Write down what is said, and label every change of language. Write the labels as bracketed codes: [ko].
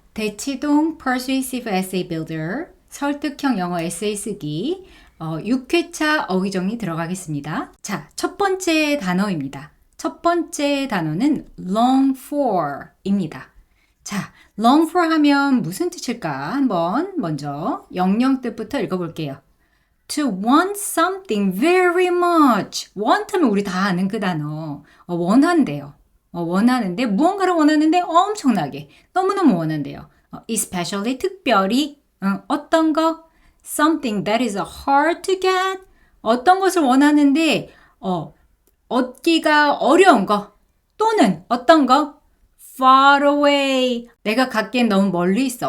[ko] 대치동 Persuasive Essay Builder 설득형 영어 에세이 쓰기 6회차 어휘정리 들어가겠습니다. 자, 첫 번째 단어입니다. 첫 번째 단어는 long for입니다. 자, long for 하면 무슨 뜻일까? 한번 먼저 영영 뜻부터 읽어볼게요. [en] To want something very much. [ko] want 하면 우리 다 아는 그 단어. 원한대요. 원하는데 무언가를 원하는데 엄청나게 너무너무 원한대요. especially 특별히 어떤 거 [en] something that is hard to get [ko] 어떤 것을 원하는데 얻기가 어려운 거 또는 어떤 거 [en] far away [ko] 내가 갖기엔 너무 멀리 있어.